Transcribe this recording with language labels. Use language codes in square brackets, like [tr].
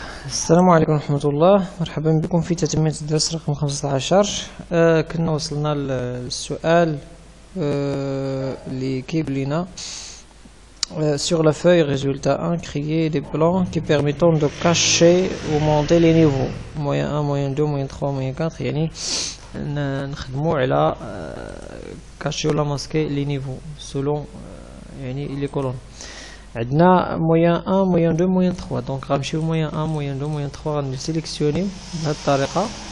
[ar] السلام عليكم ورحمة الله. مرحبا بكم في تتمة الدرس رقم 15. كنا وصلنا للسؤال اللي كيقول لنا [fr] sur la feuille résultat 1 créer des plans qui permettent de cacher ou monter les niveaux moyen 1 moyen 2 moyen 3 moyen 4 [ar] يعني نخدموا على [fr] cacher ولا masquer les niveaux selon يعني les colonnes. [ar] عندنا moyen 1 moyen 2 moyen 3 دونك غنمشيو moyen 1 moyen 2 moyen 3 غنسيليكسيونيو بهذه الطريقه.